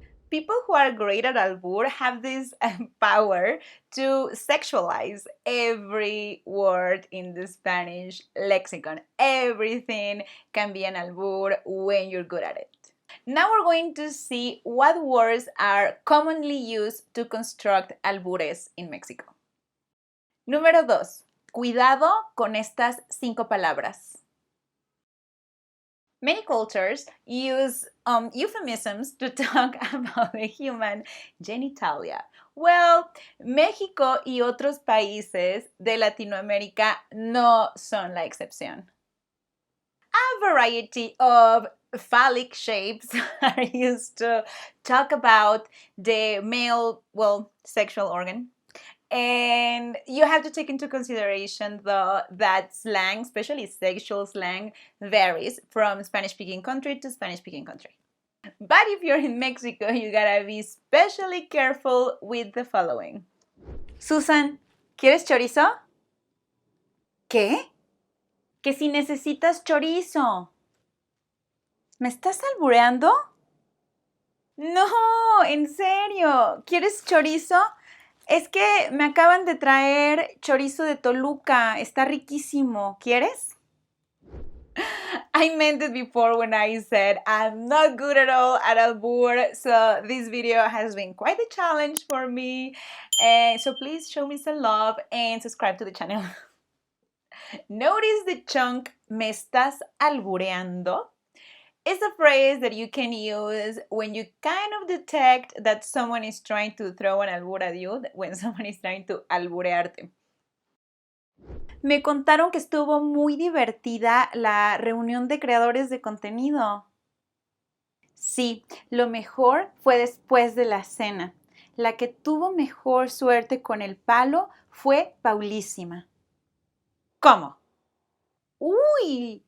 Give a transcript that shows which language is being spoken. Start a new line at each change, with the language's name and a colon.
English: People who are great at albur have this power to sexualize every word in the Spanish lexicon. Everything can be an albur when you're good at it. Now we're going to see what words are commonly used to construct albures in Mexico.
Spanish: Número 2. Cuidado con estas 5 palabras.
English: Many cultures use euphemisms to talk about the human genitalia.
Spanish: Well, México y otros países de Latinoamérica no son la excepción.
English: A variety of phallic shapes are used to talk about the male, well, sexual organ. And you have to take into consideration that slang, especially sexual slang, varies from Spanish-speaking country to Spanish-speaking country. But if you're in Mexico, you gotta be especially careful with the following.
Spanish: Susan, ¿quieres chorizo? ¿Qué? Que si necesitas chorizo. ¿Me estás albureando? No, en serio. ¿Quieres chorizo? Es que me acaban de traer chorizo de Toluca. Está riquísimo. ¿Quieres?
English: I meant it before when I said I'm not good at all at Albur, so this video has been quite a challenge for me. So please show me some love and subscribe to the channel. Notice the chunk
Spanish: "me estás albureando"
English: is a phrase that you can use when you kind of detect that someone is trying to throw an albur at you, when someone is trying to alburearte.
Spanish: Me contaron que estuvo muy divertida la reunión de creadores de contenido. Sí, lo mejor fue después de la cena. La que tuvo mejor suerte con el palo fue Paulísima. ¿Cómo? ¡Uy!